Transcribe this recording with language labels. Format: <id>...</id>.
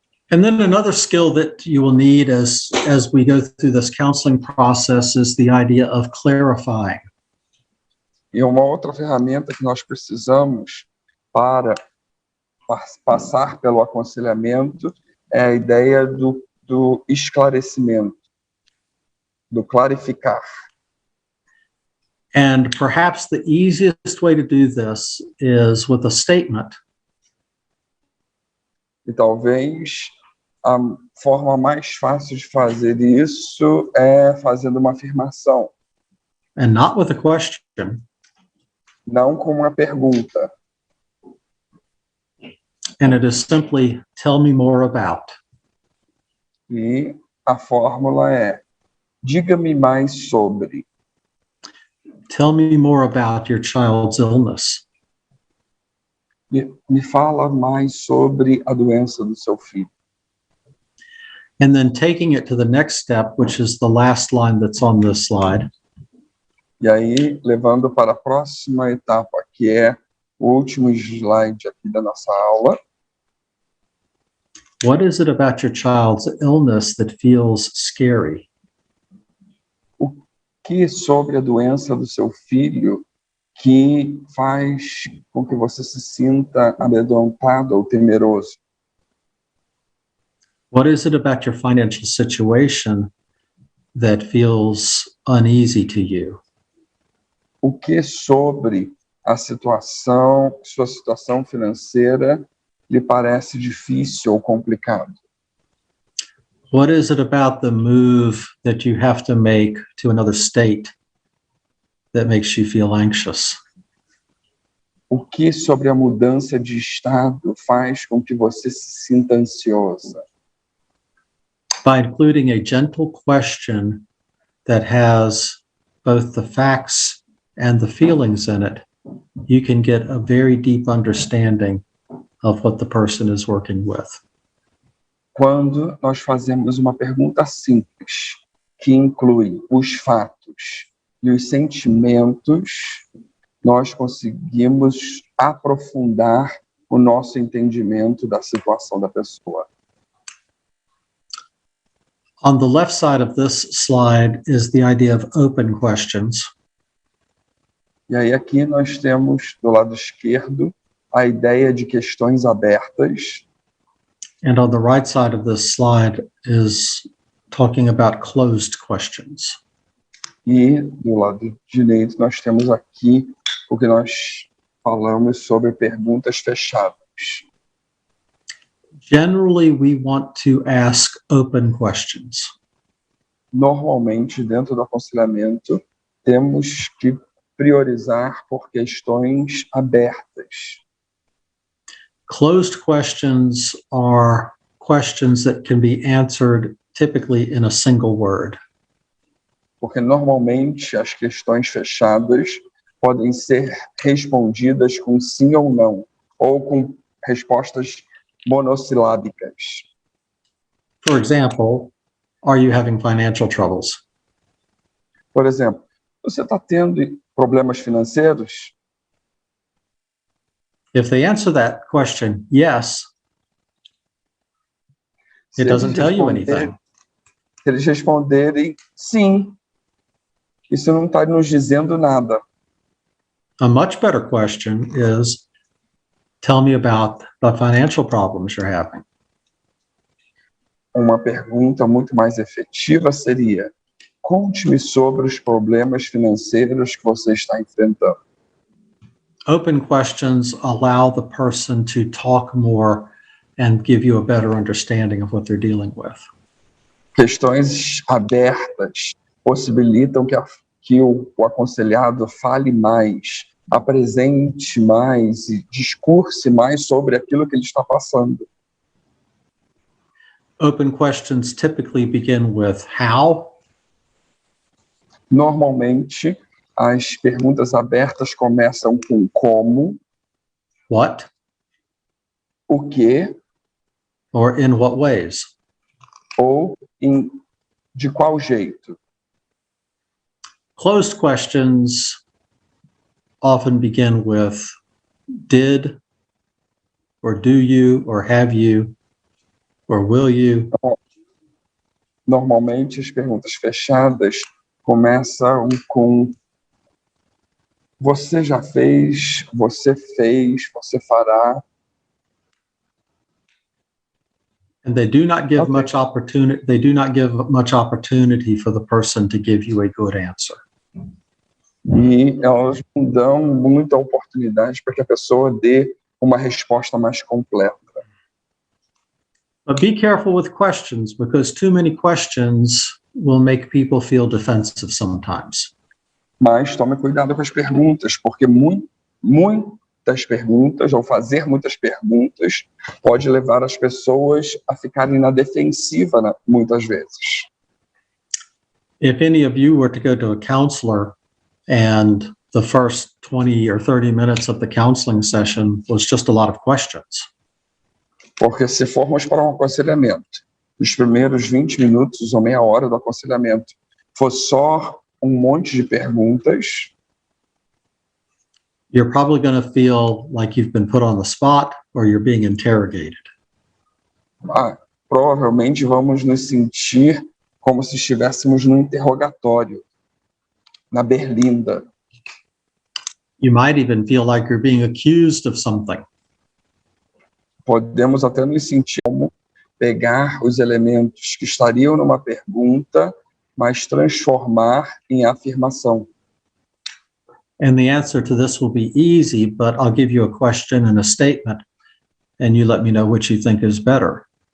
<en>And then another skill that you will need as we go through this counseling process is the idea of clarifying.</en> <pt>E uma outra ferramenta que nós precisamos para passar pelo aconselhamento é a ideia do esclarecimento, do clarificar.</pt> <en>And perhaps the easiest way to do this is with a statement.</en> <pt>E talvez a forma mais fácil de fazer isso é fazendo uma afirmação.</pt> <en>And not with a question.</en> <pt>Não com uma pergunta.</pt> <en>And it is simply, tell me more about.</en> <pt>E a fórmula é, diga-me mais sobre.</pt> <en>Tell me more about your child's illness.</en> <pt>Me fala mais sobre a doença do seu filho.</pt> <en>And then taking it to the next step, which is the last line that's on this slide.</en> <pt>E aí, levando para a próxima etapa, que é o último slide aqui da nossa aula.</pt> <en>What is it about your child's illness that feels scary?</en> <pt>O que sobre a doença do seu filho que faz com que você se sinta amedrontado ou temeroso?</pt> <en>What is it about your financial situation that feels uneasy to you?</en> <pt>O que sobre a sua situação financeira lhe parece difícil ou complicado?</pt> <en>What is it about the move that you have to make to another state that makes you feel anxious?</en> <pt>O que sobre a mudança de estado faz com que você se sinta ansiosa?</pt> <en>By including a gentle question that has both the facts and the feelings in it, you can get a very deep understanding of what the person is working with.</en> <pt>Quando nós fazemos uma pergunta simples, que inclui os fatos e os sentimentos, nós conseguimos aprofundar o nosso entendimento da situação da pessoa.</pt> <en>On the left side of this slide is the idea of open questions.</en> <pt>E aí aqui nós temos, do lado esquerdo, a ideia de questões abertas.</pt> <en>And on the right side of this slide is talking about closed questions.</en> <pt>E do lado direito nós temos aqui o que nós falamos sobre perguntas fechadas.</pt> <en>Generally, we want to ask open questions.</en> <pt>Normalmente, dentro do aconselhamento, temos que priorizar por questões abertas.</pt> <en>Closed questions are questions that can be answered typically in a single word.</en> <pt>Porque normalmente as questões fechadas podem ser respondidas com sim ou não, ou com respostas monossilábicas.</pt> <en>For example, are you having financial troubles?</en> <pt>Por exemplo, você está tendo problemas financeiros?</pt> <en>If they answer that question, yes, it doesn't tell you anything.</en> <pt>Se eles responderem sim, isso não está nos dizendo nada.</pt> <en>A much better question is, tell me about the financial problems you're having.</en> <pt>Uma pergunta muito mais efetiva seria: conte-me sobre os problemas financeiros que você está enfrentando.</pt> <en>Open questions allow the person to talk more and give you a better understanding of what they're dealing with.</en> <pt>Questões abertas possibilitam que o aconselhado fale mais, apresente mais e discurse mais sobre aquilo que ele está passando.</pt> <en>Open questions typically begin with how.</en> <pt>Normalmente, as perguntas abertas começam com como,</pt> <en>What,</en> <pt>o que,</pt> <en>or in what ways.</en> <pt>ou de qual jeito.</pt> <en>Closed questions often begin with did, or do you, or have you, or will you.</en> <pt>Normalmente, as perguntas fechadas começam com você já fez, você fará.</pt> <en>And they do not give Okay. much opportunity. They do not give much opportunity for the person to give you a good answer.</en> <pt>E elas não dão muita oportunidade para que a pessoa dê uma resposta mais completa.</pt> <en>But be careful with questions, because too many questions will make people feel defensive sometimes.</en> <pt>Mas tome cuidado com as perguntas, porque muitas perguntas, ou fazer muitas perguntas, pode levar as pessoas a ficarem na defensiva, muitas vezes.</pt> <en>If any of you were to go to a counselor and the first 20 or 30 minutes of the counseling session was just a lot of questions,</en> <pt>Porque se formos para um aconselhamento, os primeiros 20 minutos ou meia hora do aconselhamento for só monte de perguntas,</pt> <en>you're probably going to feel like you've been put on the spot or you're being interrogated.</en> <pt>provavelmente vamos nos sentir como se estivéssemos num interrogatório, na berlinda.</pt> <en>You might even feel like you're being accused of something.</en> <pt>Podemos até nos sentir como pegar os elementos que estariam numa pergunta, mas transformar em afirmação.</pt> <en>And the answer to this will be easy, but I'll give you a question and a statement, and you let me know which you think is better.</en>